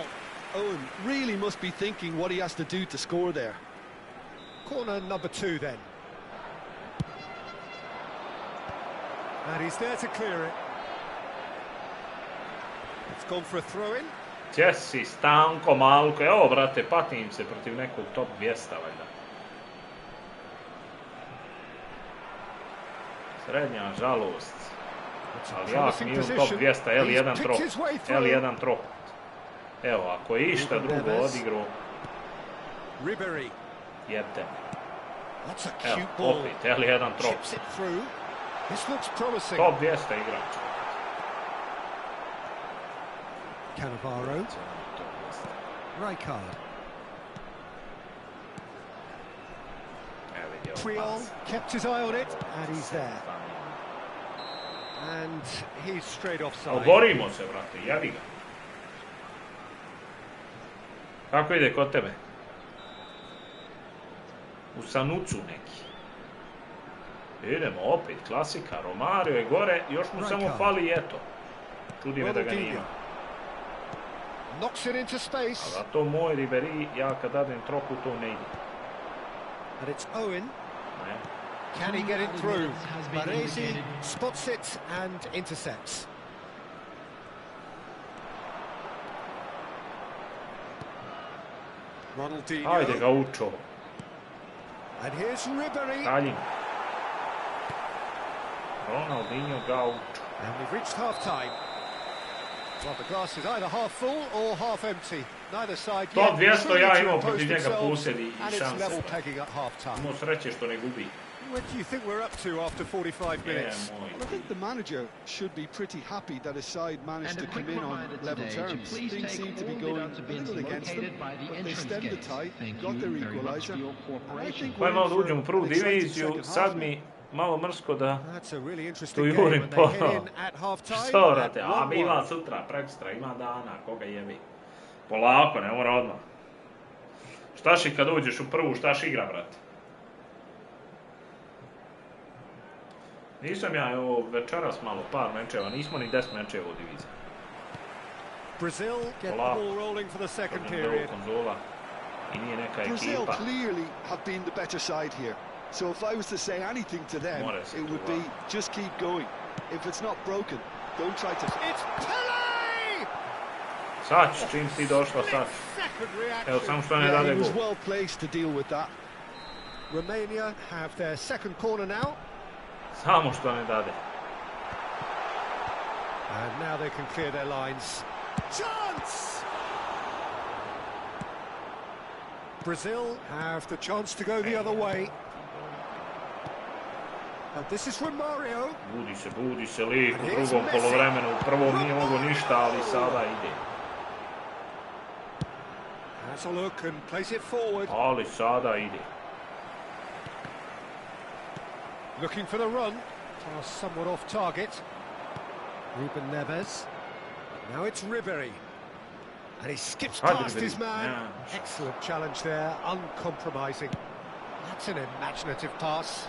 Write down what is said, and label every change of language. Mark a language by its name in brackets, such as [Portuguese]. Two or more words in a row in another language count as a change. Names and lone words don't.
[English] Owen really must be thinking what he has to do to score there. Corner number 2 then. And he's there to clear it. It's gone for a throw-in. Jesse, [Bosnian] stanko, malko, evo brate, patim se protiv nekog top 200 valjda. Srednja žalost. Ali jak mi u top 200, L1 trokut. Evo, ako je išta drugo odigro, jebte. Evo, opet, L1 trokut. Top 200 igrač. Cannavaro. Rijkaard. [English] Triol kept his eye on it, and he's there. And he's straight offside. [Bosnian] Borimo se, brate, javi ga. Kako ide kod tebe? U Sanucu neki. Idemo opet, klasika, Romario je gore, još mu samo fali eto. Čudi me da ga nima. [English] Knocks it into space. [Bosnian] A to moj Ribéry, ja kad dadem troku, to ne ide. [English] And it's Owen. Can he get it through? Baresi spots it and intercepts. Ronaldinho. [Bosnian] Ajde ga učo. [English] And here's Ribéry. [Bosnian] Daljim. Ronaldinho ga učo. [English] And we've reached half-time. Well, the glass is either half full or half empty. Neither side yet. [Bosnian] Top 200 ja imao protiv njega posjedi i šanse. Imao sreće što ne gubi. [English] What do you think we're up to after 45 minutes? Well, I think the manager should be pretty happy that his side managed to come in on level terms. Things seem to be going a little against them, but they stemmed the tide, got their equaliser, and I think we're in [Bosnian] uđem u prvu diviziju, sad mi malo mrsko da tu jurim po što vrate, a ima sutra, prekstra, ima dana, koga jebi. Polako, ne mora odmah. Štaš i kad uđeš u prvu, štaš igra, brate. Nisam ja večeras malo par mečeva, nismo ni 10 mečeva u diviziji. [English] Brazil get the ball rolling for the second period. [Bosnian] Konzola i nije neka ekipa. [English] Brazil clearly have been the better side here. So if I was to say anything to them, it would be just keep going. If it's not broken, don't try to... It's Pelé! [Bosnian] Sad, čim si došla sad. Evo, samo što ne dade [English] he was [Bosnian] gol. [English] well placed to deal with that. Romania have their second corner now. [Bosnian] Samo što ne dade. [English] And now they can clear their lines. Chance! Brazil have the chance to go the other way. This is from Mario. [Bosnian] Budi se lik u drugom polovremenu. U prvom nije mogo ništa, ali sada ide. [English] Has a look and plays it forward. [Bosnian] Ali sada ide. [English] Looking for the run. Pass somewhat off target. Ruben Neves. Now it's Ribery. And he skips past his man. Yeah. Excellent challenge there, uncompromising. That's an imaginative pass.